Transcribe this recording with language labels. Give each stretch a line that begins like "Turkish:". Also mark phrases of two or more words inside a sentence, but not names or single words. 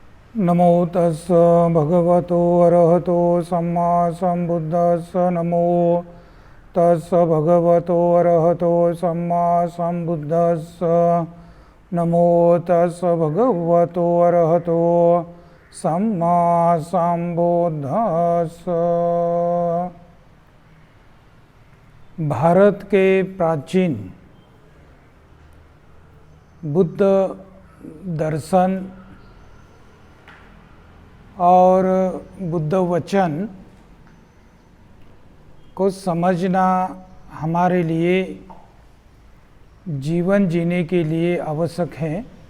Pali: नमो तस् भगवतो अरहतो सम्मा सम्बुद्धस्स नमो तस् भगवतो अरहतो सम्मा सम्बुद्धस्स नमो तस् भगवतो अरहतो सम्मा सम्बुद्धस्स।
Hindi: भारत के प्राचीन बुद्ध दर्शन और बुद्ध वचन को समझना हमारे लिए जीवन जीने के लिए आवश्यक है।